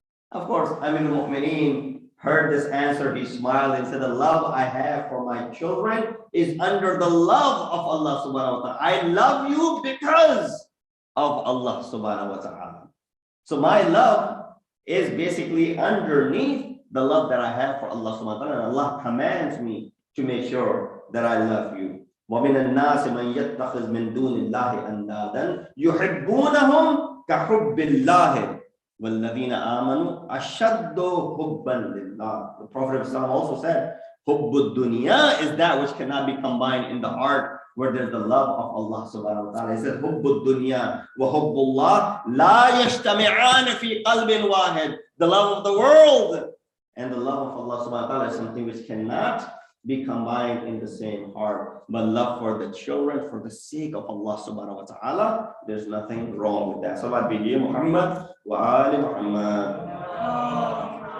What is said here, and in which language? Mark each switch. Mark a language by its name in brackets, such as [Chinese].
[English] Of course, Amirul Mu'mineen heard this answer, he smiled and said, the love I have for my children is under the love of Allah subhanahu wa ta'ala. I love you because of Allah subhanahu wa ta'ala. So my love is basically underneath the love that I have for Allah subhanahu wa ta'ala, and Allah commands me to make sure that I love you. [Arabic] وَمِنَ النَّاسِ مَنْ يَتَّخِذْ مِنْ دُونِ اللَّهِ أَنْدَادًا يُحِبُّونَهُمْ كَحُبِّ اللَّهِ وَالَّذِينَ آمَنُوا أَشَدُّ حُبًّا لِلَّهِ. [English] The Prophet of Islam also said, [Arabic] حُبُّ الدُّنْيَا [English] is that which cannot be combined in the heart where there's the love of Allah subhanahu wa ta'ala. He said, [Arabic] حُبُّ الدُّنْيا وَحُبُّ اللَّهِ لَا يَجْتَمِعَانِ فِي قَلْبٍ وَاحِدٍ. [English] The love of the world and the love of Allah subhanahu wa ta'ala is something which cannot be combined in the same heart. But love for the children, for the sake of Allah subhanahu wa ta'ala, there's nothing wrong with that. Salat Bibi Muhammad wa Ali Muhammad.